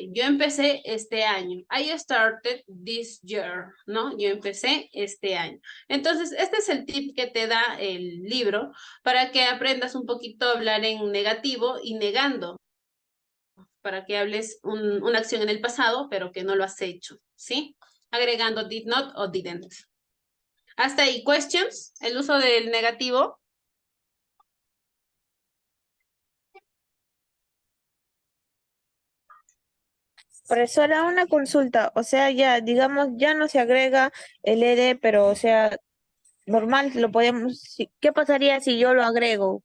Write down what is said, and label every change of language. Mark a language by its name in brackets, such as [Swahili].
[Spanish] Yo empecé este año. [English] I started this year, [Spanish] ¿no? Yo empecé este año. Entonces, este es el tip que te da el libro para que aprendas un poquito a hablar en negativo y negando, para que hables una acción en el pasado, pero que no lo has hecho, ¿sí? Agregando did not o didn't. Hasta ahí, questions, el uso del negativo. Profesora, una consulta, o sea, ya, digamos, ya no se agrega el ed, pero, o sea, normal, lo podemos, ¿qué pasaría si yo lo agrego?